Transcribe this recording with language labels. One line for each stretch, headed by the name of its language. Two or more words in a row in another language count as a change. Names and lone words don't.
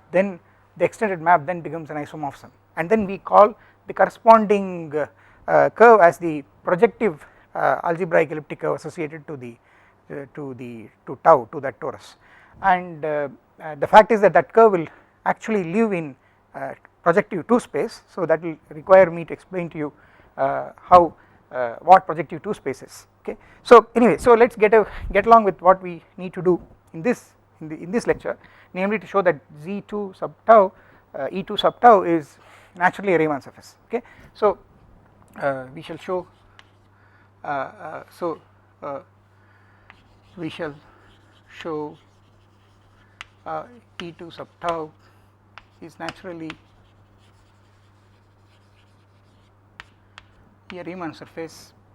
English: then, the extended map then becomes an isomorphism, and then we call the corresponding curve as the projective algebraic elliptic curve associated to tau, to that torus, and the fact is that that curve will actually live in projective 2 space, so that will require me to explain to you how what projective 2 space is. Okay, so anyway, so let us get along with what we need to do in this lecture, namely to show that Z2 sub tau E2 sub tau is naturally a Riemann surface. Okay, so we shall show E2 sub tau is naturally a Riemann surface